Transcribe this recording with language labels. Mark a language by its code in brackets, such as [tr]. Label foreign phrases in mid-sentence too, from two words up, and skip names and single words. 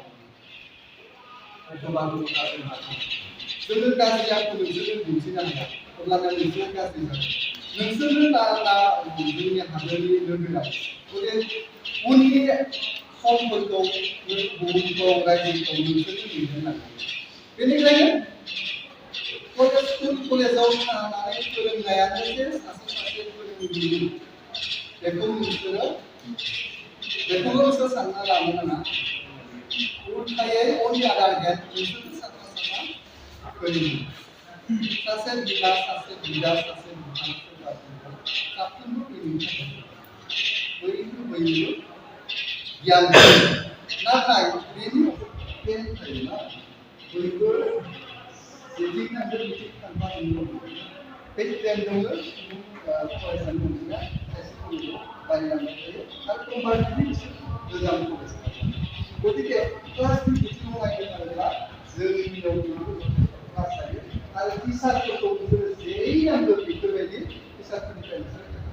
[brx] मावनो जोङो गाज्रि आखु नोंसोरनो दिन्थिनो हाया अब्लाना नोंसोर गाज्रि जागोन नोंसोरनो जोंनि हादोरनि नोगोराव उननि समफोरखौ बुहुमखौ रायजोखौ नोंसोरनो दैदेनलांगोन बेनिखायनो [en] school college [brx] थानानै फोरोंनायानो जे सासे फोरोंगिरि बेखौल'सो सानना लानो नाङा उल्थायै [en] on the other hand [brx] बिसोर साफा साफा गोलैयो सासे बिमा सासे बिदा सासे बिफा सोरबा साफ्रोमबो गोलैनो थाखाय बयबो गियान नाथाय बेनि प्लेन थायोना बयबो जेथिं थांदों बिथिं थांफानो बे प्लेनजोंनो फरायसानि मोनसेया खायसे खामानिखौ बानायलांबाय थायो आरो कम्पारेटिभलि बिसोर गोजाम फरायसा गतिके क्लासनि बिथिङाव नायनो थाङोब्ला जोंनियाव क्लास थायो आरो टिचारफोरखौ बिसोरो जेरै नांगौ बेफोरबायदि टिचारफोरनिफ्राय